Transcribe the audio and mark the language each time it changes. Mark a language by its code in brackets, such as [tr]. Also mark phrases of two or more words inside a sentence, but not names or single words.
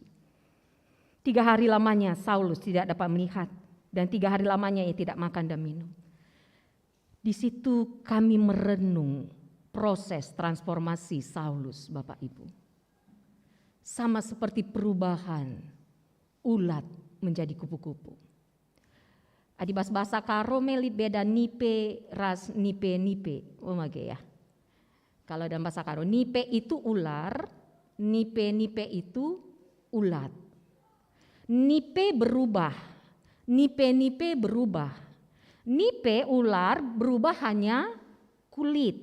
[id] 3 hari lamanya Saulus tidak dapat melihat dan 3 hari lamanya ia tidak makan dan minum. Di situ kami merenung proses transformasi Saulus, Bapak Ibu. Sama seperti perubahan ulat menjadi kupu-kupu. [btx] Adibas bahasa Karome beda nipe ras nipe. [id] Ya. Kalau dalam bahasa Karo, nipe itu ular, nipe itu ulat. Nipe berubah, nipe berubah. Nipe ular berubah hanya kulit.